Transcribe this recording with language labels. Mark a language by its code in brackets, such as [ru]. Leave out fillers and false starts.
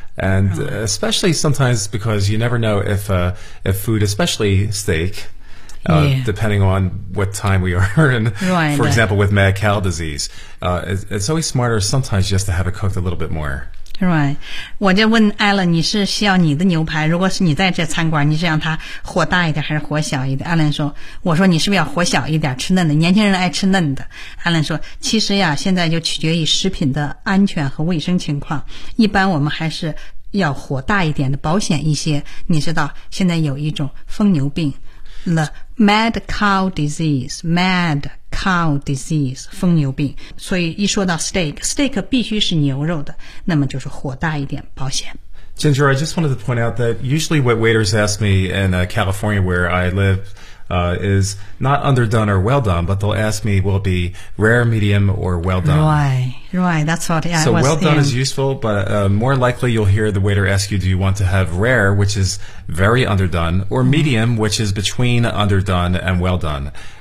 [en] And especially sometimes because you never know if food, especially steak, depending on what time we are in. Right. For example, with mad cow disease, it's always smarter sometimes just to have it cooked a little bit more. Right. [zh] 我就问 Alan, 你是需要你的牛排？如果是你在这餐馆，你是让它火大一点还是火小一点 ？Alan 说，我说你是不是要火小一点，吃嫩的？年轻人爱吃嫩的。Alan 说，其实呀，现在就取决于食品的安全和卫生情况。一般我们还是要火大一点的，保险一些。你知道现在有一种疯牛病 ， [en] the mad cow disease, mad. Cow disease, [zh] 疯牛病。所以一说到 steak 必须是牛肉的，那么就是火大一点，保险。 [en] Ginger, I just wanted to point out that usually what waiters ask me in California where I live, is not underdone or well done, but they'll ask me will it be rare, medium, or well done. Right, that's what I was saying. So well done is useful, but more likely you'll hear the waiter ask you, do you want to have rare, which is very underdone, or medium, which is between underdone and well done.